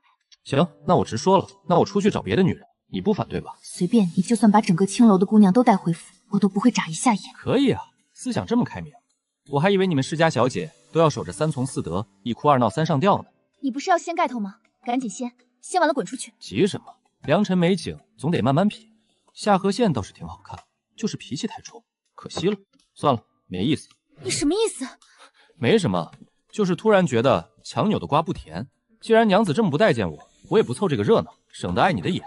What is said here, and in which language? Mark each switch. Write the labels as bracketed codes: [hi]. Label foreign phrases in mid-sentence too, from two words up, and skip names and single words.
[zh] 行，那我直說了，那我出去找別的女人，你不反對吧？隨便你，就算把整個青樓的姑娘都帶回府，我都不會眨一下眼。可以啊，思想這麼開明，我還以為你們世家小姐都要守着3從4德，1哭2鬧3上吊呢。你不是要掀蓋頭嗎？趕緊掀完了滾出去。急什麼？良辰美景總得慢慢品。夏荷縣倒是挺好看，就是脾氣太衝，可惜了。算了，沒意思。你什麼意思？沒什麼，就是突然覺得強扭的瓜不甜。既然娘子這麼不待見我，我也不湊這個熱鬧，省得礙你的眼。